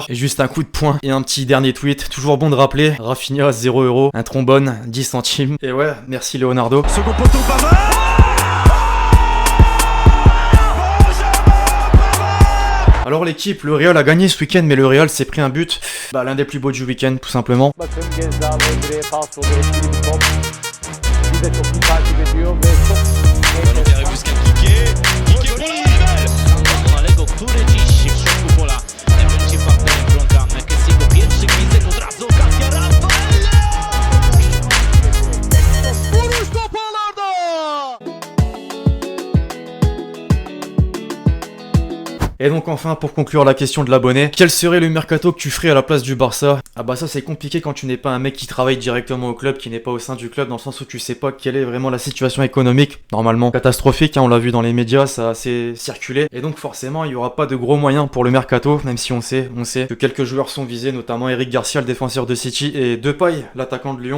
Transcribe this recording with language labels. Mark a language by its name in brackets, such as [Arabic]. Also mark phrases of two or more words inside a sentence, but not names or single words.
[French] Et juste un coup de poing. Et un petit dernier tweet, toujours bon de rappeler, Rafinha 0€, un trombone, 10 centimes. Et ouais, merci Leonardo. Second poteau, Pavard. Alors Alors l'équipe, le Real a gagné ce week-end, mais le Real s'est pris un but, l'un des plus beaux du week-end tout simplement. [Turkish] Bakın Gezzal Emre'ye pas oluyor. Etkili bir top. Bize çok iyi takip ediyor ve çok [French] Ballon qui arrive jusqu'à Piqué. Piqué pour la belle. [Polish] Lego, który dziś w środku pola będzie partnerem Brondan. Kessiego pierwszy gwizdek od razu okazja Rafaela! [Turkish] Vuruş top ağlarda. [French] Et donc enfin, pour conclure la question de l'abonné, quel serait le mercato que tu ferais à la place du Barça? Ah bah ça c'est compliqué quand tu n'es pas un mec qui travaille directement au club, qui n'est pas au sein du club, dans le sens où tu sais pas quelle est vraiment la situation économique, normalement catastrophique, on l'a vu dans les médias, ça a assez circulé, et donc forcément il y aura pas de gros moyens pour le mercato, même si on sait que quelques joueurs sont visés, notamment Eric Garcia, le défenseur de City, et Depay, l'attaquant de Lyon.